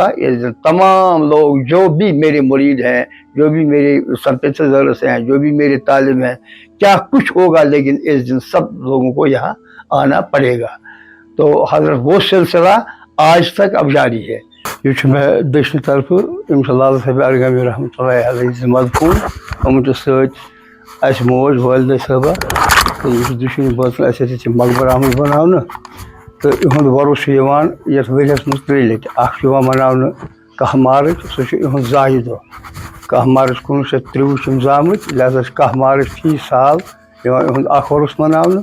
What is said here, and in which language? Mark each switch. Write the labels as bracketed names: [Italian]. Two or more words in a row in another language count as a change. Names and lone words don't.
[Urdu] اس دن تمام لوگ جو بھی میرے مرید ہیں، جو بھی میرے سمپیتھائزرز سے ہیں، جو بھی میرے طالب ہیں، کیا کچھ ہوگا، لیکن اس دن سب لوگوں کو یہاں آنا پڑے گا. تو حضرت وہ سلسلہ آج تک اب جاری ہے. [Kashmiri] یہ میں دشن طرف لال صاحب ارگامی [Arabic] رحمۃ اللہ علیہ [Kashmiri] مدفون آمت ست موج والدہ صٲبہ. تو یہ دشن بٲژن اَسہِ مقبر آمت بناونہٕ، تو یِہُنٛد وۄرُث چھُ یِوان یَتھ ؤریَس منٛز 3 لَٹہِ. اکھ چھُ یِوان مناونہٕ 10 مارٕچ، سُہ چھُ یِہُنٛد زایہِ دۄہ. 10 مارٕچ 1923 چھِ یِم زامٕتۍ، لہذا چھِ 10 مارٕچ فی سال یِوان یِہُنٛد اکھ وۄرُث مناونہٕ.